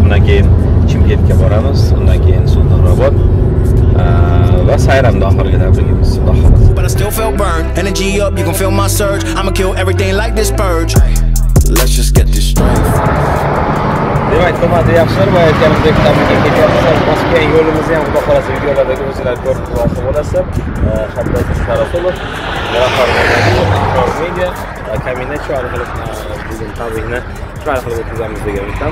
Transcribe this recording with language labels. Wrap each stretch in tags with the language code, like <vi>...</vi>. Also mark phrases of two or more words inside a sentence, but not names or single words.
<uz>keyin Chimkentga boramiz, undan keyin Sultonobod va Sayramda oxirgi tabrigimiz. Xudo xohlasa.</uz> <en>But I still feel burned. Energy up, you can feel my surge. I'ma kill everything like this purge. Let's just get this straight.</en> <uz>Demak, hurmatli yaxshilar, bu aytganimizdek tabrikga ketyapmiz. Moskva yo'limizni ham xudo xohlasa videolardagi o'zinglar ko'rib turmoqchi bo'lasizlar. Shabbat Rasulov, media, Kaminachi orqali bizim tabrikni chiroyli qilib o'tkazamiz degan umidamiz.</uz>